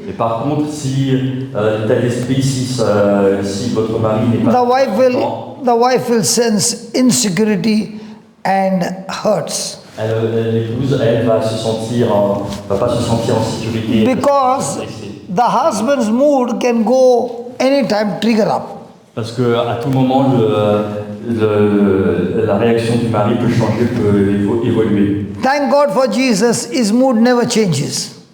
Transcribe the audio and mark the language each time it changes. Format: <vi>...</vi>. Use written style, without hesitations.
<fr>Et par contre, si l'état d'esprit, si votre mari n'est pas content,</fr> <en>the wife will sense insecurity and hurts.</en> <fr>l'épouse, elle va pas se sentir en sécurité.</fr> <en>Because the husband's mood can go anytime trigger up.</en> <fr>Parce que à tout moment, la réaction du mari peut changer, peut évoluer.</fr> <en>Thank God for Jesus, his mood never changes.</en>